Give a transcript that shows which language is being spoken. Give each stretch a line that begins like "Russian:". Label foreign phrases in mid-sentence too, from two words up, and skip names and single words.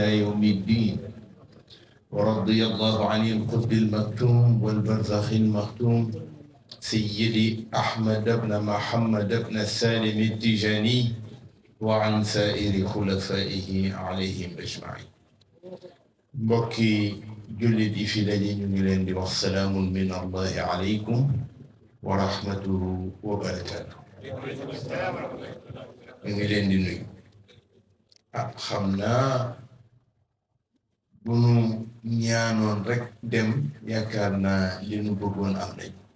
Arabic: يوم الدين ورضي الله عن القطب المكتوم والبرزخ المختوم سيدي أحمد بن محمد بن السالم التجاني وعن سائر خلفائه عليهم أجمعين
Wolof: mbokki jullit yi fi daje ñu ngi leen di wax
Arabic: سلام من الله عليكم ورحمته وبركاته
Wolof: ñu ngi leen di nuyu xam naa bu nu ñaanoon rek dem yaakaar naa li nu bëggoon am nañ